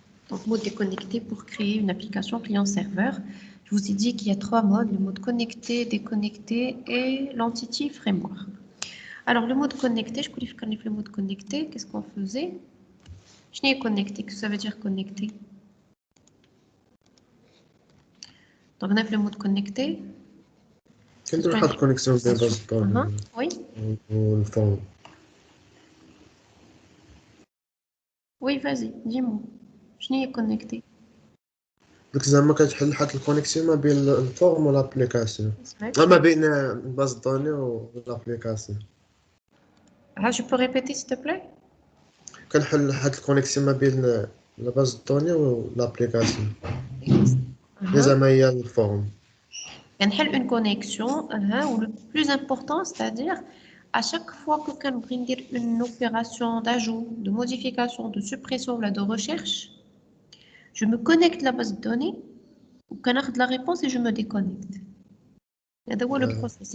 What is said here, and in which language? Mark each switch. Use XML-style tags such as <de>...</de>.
<fr>Donc, mode déconnecté pour créer une application client-serveur. Je vous ai dit qu'il y a 3 modes, le mode connecté, déconnecté et l'entity framework. Alors, le mode connecté, je connais le mode connecté, qu'est-ce qu'on faisait? Je n'ai connecté, qu'est-ce que ça veut dire connecté? Donc, on a le mode connecté.</fr> <ar>كندير واحد الكونيكسيون بين باز الدوني</ar> <fr>Oui.</fr> <ar>والفورم.</ar> <fr>Oui, vas-y, dis-moi. Je n'ai connecté.</fr> <ar>ديك زعما كتحل واحد الكونيكسيون ما بين الفورم والابليكاسيون ما بين باز الدوني والابليكاسيون.</ar> <fr>Je peux répéter s'il te plaît?</fr> <ar>كنحل واحد الكونيكسيون ما بين باز الدوني والابليكاسيون اللي زعما هي الفورم. كنحل</ar> <fr>une connexion ou le plus important, c'est-à-dire à chaque fois que</fr> <ar>كان بغي ندير</ar> <fr>une opération d'ajout, de modification, de suppression ou de recherche, je me connecte à la base de données</fr> <ar>وكناخذ</ar> <fr>la réponse et je me déconnecte.</fr> <ar>هذا هو</ar> <fr>le process.</fr>